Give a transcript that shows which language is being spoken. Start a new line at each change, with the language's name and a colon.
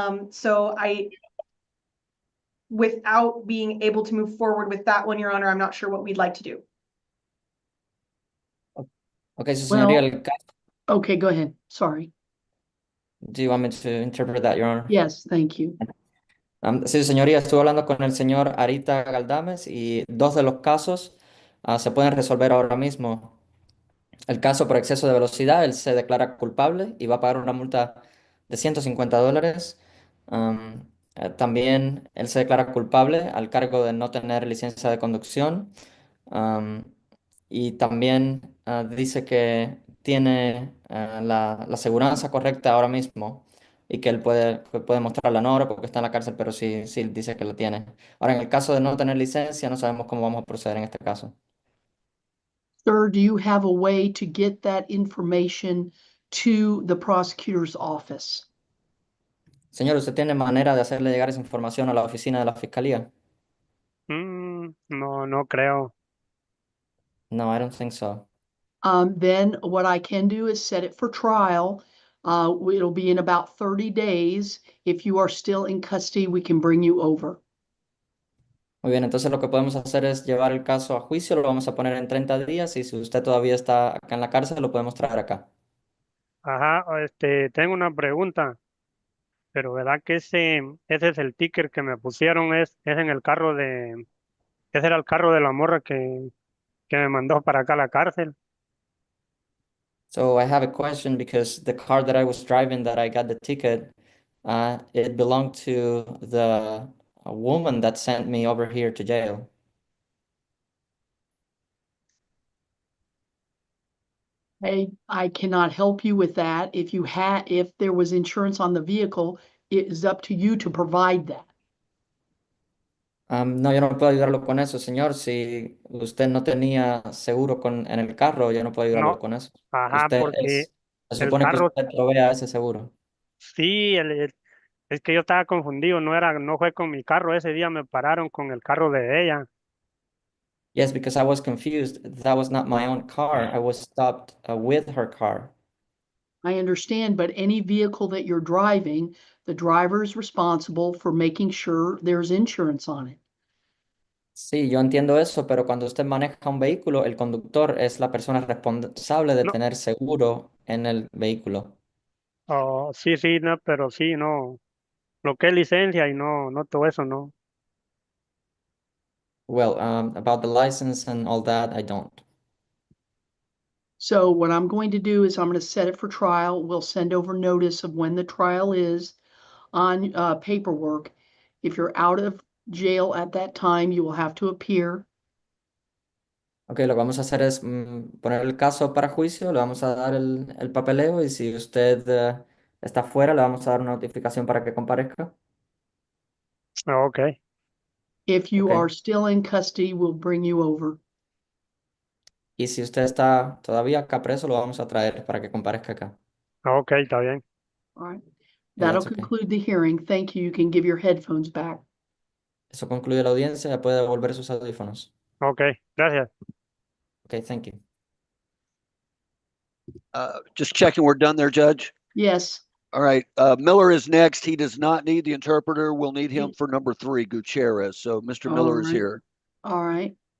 English: So without being able to move forward with that one, Your Honor, I'm not sure what we'd like to do.
Spanish: Okay, su señoría,
English: Well, okay, go ahead. Sorry. do you want me to interpret that, Your Honor? Yes, thank you.
Spanish: Sí, señoría, estuve hablando con el señor Arita Galdames y dos de los casos se pueden resolver ahora mismo. El caso por exceso de velocidad, él se declara culpable y va a pagar una multa de $150. También él se declara culpable al cargo de no tener licencia de conducción. Am, y también dice que tiene la aseguranza correcta ahora mismo y que puede mostrar la Nora porque está en la cárcel, pero sí, sí dice que la tiene. Ahora, en el caso de no tener licencia, no sabemos cómo vamos a proceder en este caso.
English: Sir, do you have a way to get that information to the prosecutor's office?
Spanish: Señor, ¿usted tiene manera de hacerle llegar esa información a la oficina de la fiscalía? No, no creo.
English: No, I don't think so. Then what I can do is set it for trial. It'll be in about 30 days. If you are still in custody, we can bring you over.
Spanish: Muy bien, entonces lo que podemos hacer es llevar el caso a juicio, lo vamos a poner en 30 días y si usted todavía está acá en la cárcel, lo podemos traer acá. Ajá, tengo una pregunta, pero ¿verdad que ese es el ticket que me pusieron? Es en el carro ese era el carro de la morra que me mandó para acá a la cárcel.
English: So I have a question because the car that I was driving that I got the ticket, it belonged to the a woman that sent me over here to jail. I cannot help you with that. If there was insurance on the vehicle, it is up to you to provide that.
Spanish: No, yo no puedo ayudarlo con eso, señor. Si usted no tenía seguro en el carro, yo no puedo ayudarlo No, con eso. ajá, porque Se supone que carro, usted provea ese seguro. sí, es que yo estaba confundido, no fue con mi carro, ese día me pararon con el carro de ella.
English: Yes, because I was confused. That was not my own car. I was stopped with her car. I understand, but any vehicle that you're driving, the driver is responsible for making sure there's insurance on it.
Spanish: Sí, yo entiendo eso, pero cuando usted maneja un vehículo, el conductor es la persona responsable de No, tener seguro en el vehículo. oh, sí, sí, no, pero sí, no, lo que es licencia y no todo eso, no.
English: Well, about the license and all that, I don't. So what I'm going to do is I'm going to set it for trial. We'll send over notice of when the trial is on paperwork. If you're out of jail at that time, you will have to appear.
Spanish: Ok, lo que vamos a hacer es poner el caso para juicio, le vamos a dar el papeleo y si usted está fuera, le vamos a dar una notificación para que comparezca.
English: Ok, If you Ok. are still in custody, we'll bring you over.
Spanish: Y si usted está todavía acá preso, lo vamos a traer para que comparezca acá. ok, está bien.
English: All right. Okay, That'll that's okay. conclude the hearing. Thank you. You can give your headphones back.
Spanish: Eso concluye la audiencia, ya puede devolver sus audífonos. Ok, gracias.
English: Ok, thank you. Just checking we're done there, Judge. Yes. All right. Miller is next. He does not need the interpreter. We'll need him for number 3, Gutierrez. So Mr. All Miller is right. here. All right.